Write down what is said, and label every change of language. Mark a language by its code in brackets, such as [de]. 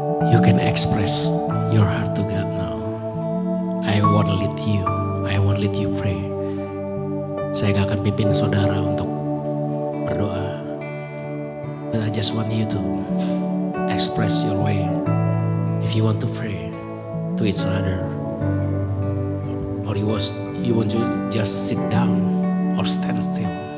[en] You can express your heart to God now. I won't lead you. I won't lead you pray. [id] Saya gak akan pimpin saudara untuk berdoa. [en] But I just want you to express your way. If you want to pray to each other, or you want to just sit down or stand still.